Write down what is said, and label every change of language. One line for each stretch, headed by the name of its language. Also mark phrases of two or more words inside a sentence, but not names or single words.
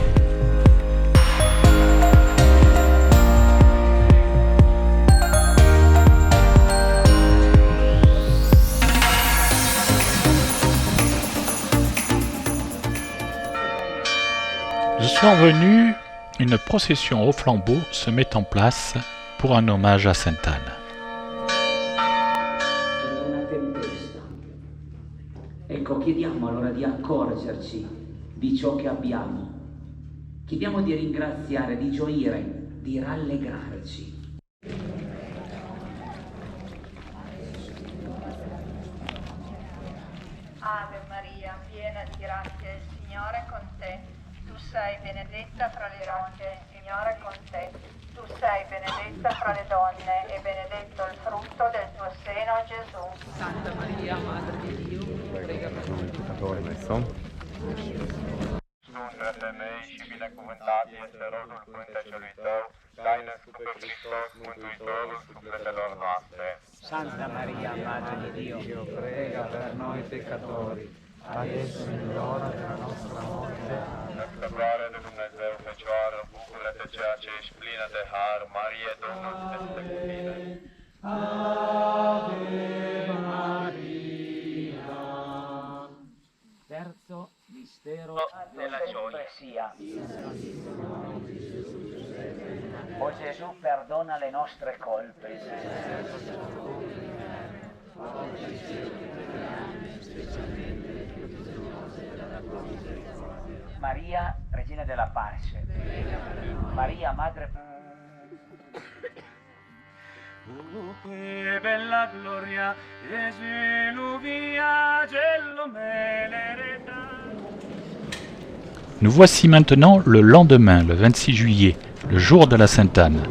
French: Le soir venu, une procession au flambeau se met en place pour un hommage à Sainte-Anne.
Italian: Una tempesta. Ecco, chiediamo allora di accorgerci di ciò che abbiamo. Chiediamo di ringraziare, di gioire, di rallegrarci. Ave Maria, piena di grazia, il Signore è con te. Tu sei benedetta fra le donne, il Signore è con te. Tu sei benedetta fra le donne e benedetto il frutto del tuo seno, Gesù. Santa Maria, Madre di Dio, prega per noi peccatori, adesso.
Romanian: Între femei și binecuvântat este rodul pântecelui tău, l-ai născut pe Hristos, Mântuitorul sufletelor noastre.
Italian: Santa Maria, Madre di Dio, Prega per noi peccatori, adesso e nell'ora della nostra morte.
Romanian: Născătoare de Dumnezeu, Fecioară, bucură-te ceea ce ești plină de har, Marie, Domnul este cu tine.
Italian: terzo mistero della gioia. O Gesù, perdona le nostre colpe. Maria, Regina della Pace. Maria, Madre. Bella gloria, Gesù via, gello melereta.
French: Nous voici maintenant le lendemain, le 26 juillet, le jour de la Sainte-Anne.